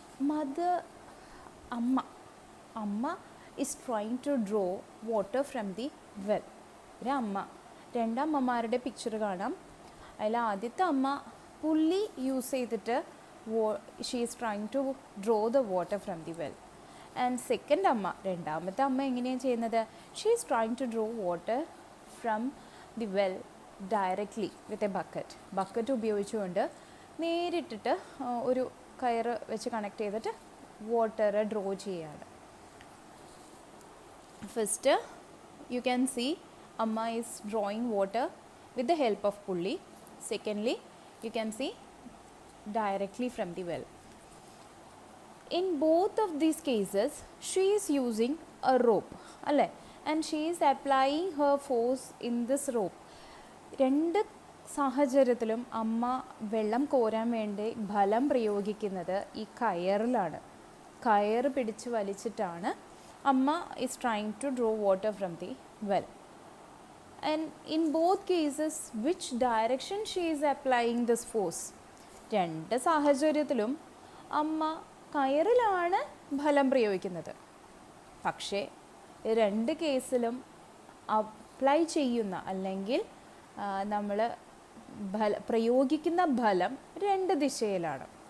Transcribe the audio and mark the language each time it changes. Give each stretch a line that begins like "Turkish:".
English: Mother, Amma is trying to draw water from the well.
Malayalam: ഒരു അമ്മ, രണ്ടമ്മമാരുടെ picture കാണാം. അതിൽ ആദ്യത്തെ അമ്മ പുള്ളി യൂസ് ചെയ്തിട്ട്
English: She is trying to draw the water from the well. And second അമ്മ,
Malayalam: രണ്ടാമത്തെ അമ്മ എങ്ങനെയാണ് ചെയ്യുന്നത്?
English: she is trying to draw water from the well directly with a bucket
Malayalam: ഉപയോഗിച്ചുകൊണ്ട് നേരിട്ടിട്ട് ഒരു കയറ് വെച്ച് കണക്ട് ചെയ്തിട്ട് വാട്ടർ ഡ്രോ ചെയ്യാണ്.
English: First, you can see Amma is drawing water with the help of pulley. Secondly, you can see directly from the well. In both of these cases, she is using a rope, alle, and she is applying her force in this rope.
Malayalam: രണ്ട് സാഹചര്യത്തിലും അമ്മ വെള്ളം കോരാൻ വേണ്ടി ബലം പ്രയോഗിക്കുന്നത് ഈ കയറിലാണ്. കയറ് പിടിച്ച് വലിച്ചിട്ടാണ്
English: Amma is trying to draw water from the well. And in both cases, which direction she is applying this force?
Malayalam: രണ്ട് സാഹചര്യത്തിലും അമ്മ കയറിലാണ് ബലം പ്രയോഗിക്കുന്നത്. പക്ഷേ രണ്ട് കേസിലും അപ്ലൈ ചെയ്യുന്ന അല്ലെങ്കിൽ നമ്മൾ പ്രയോഗിക്കുന്ന ബലം രണ്ട് ദിശയിലാണ്.